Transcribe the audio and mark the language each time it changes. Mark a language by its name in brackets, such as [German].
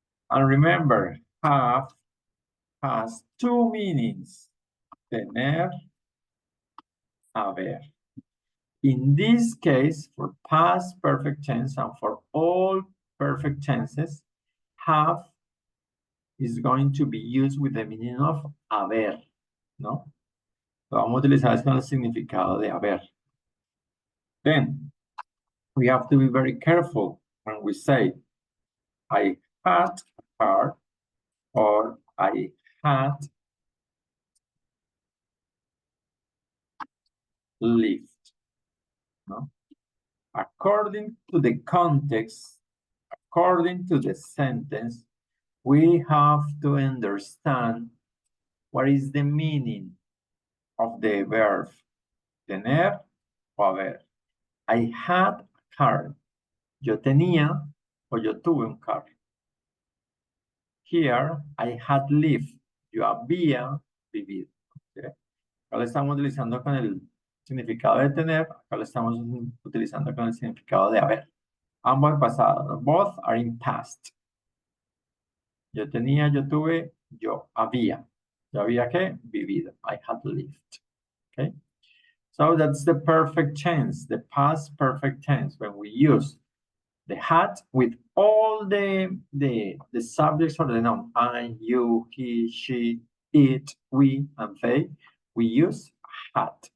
[English] And remember, have has two meanings, tener, haber. In this case, for past perfect tense and for all perfect tenses, have is going to be used with the meaning of haber, ¿no? [Spanish] Lo vamos a utilizar con el significado de haber. [English] Then, we have to be very careful when we say, I had a car, or I had lived, no? According to the context, according to the sentence, we have to understand what is the meaning of the verb tener o haber. I had a car. [Spanish] Yo tenía o yo tuve un carro. [English] Here, I had lived. [Spanish] Yo había vivido. ¿Okay? Acá lo estamos utilizando con el significado de tener. Acá lo estamos utilizando con el significado de haber. Ambos en pasado. [English] Both are in past. [Spanish] Yo tenía, yo tuve, yo había. Yo había ¿qué? Vivido. [English] I had lived. [Spanish] Okay? [English] So that's the perfect tense, the past perfect tense, when we use the had with all the subjects or the noun, I, you, he, she, it, we, and they, we use had.